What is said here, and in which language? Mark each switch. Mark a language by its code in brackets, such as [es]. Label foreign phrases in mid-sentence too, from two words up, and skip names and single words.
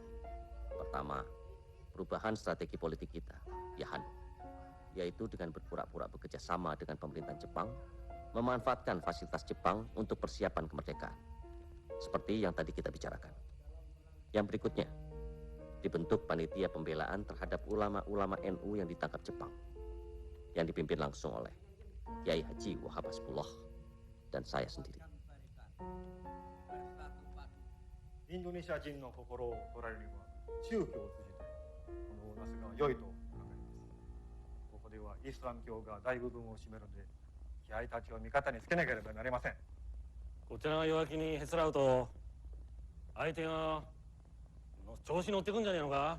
[id] Pertama, perubahan strategi politik kita, Yahan, yaitu dengan berpura-pura bekerja sama dengan pemerintahan Jepang, memanfaatkan fasilitas Jepang untuk persiapan kemerdekaan, seperti yang tadi kita bicarakan. Yang berikutnya, dibentuk panitia pembelaan terhadap ulama-ulama NU yang ditangkap Jepang, yang dipimpin langsung oleh Kiai Haji Wahab Hasbullah. dan saya sendiri. [ja] インドネシア人の心を取られるには宗教を通じてこのをなすが良いと考えます。ここではイスラム教が大部分を占めるので、気合たちを味方につけなければなりません。こちらが弱気にへつらうと、相手が調子乗ってくんじゃねえのか。